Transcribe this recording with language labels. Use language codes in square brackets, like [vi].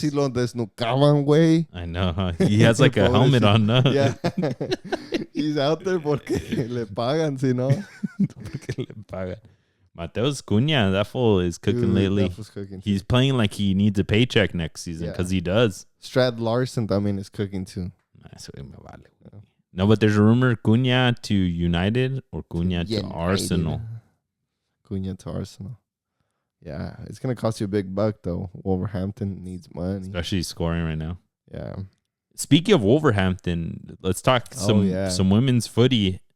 [es] Casi lo desnucaban, güey. [en] I know. Huh? He has like a helmet on. No? Yeah. He's out there [es] porque le pagan, si no. Porque le pagan. [en] Mateus Cunha, that fool is cooking lately. He's playing like he needs a paycheck next season because he does. Strad Larson también is cooking too. No, but there's a rumor Cunha to United or Cunha to Arsenal. Cunha to Arsenal. Yeah, it's going to cost you a big buck, though. Wolverhampton needs money. Especially scoring right now. Yeah. Speaking of Wolverhampton, let's talk some women's footy.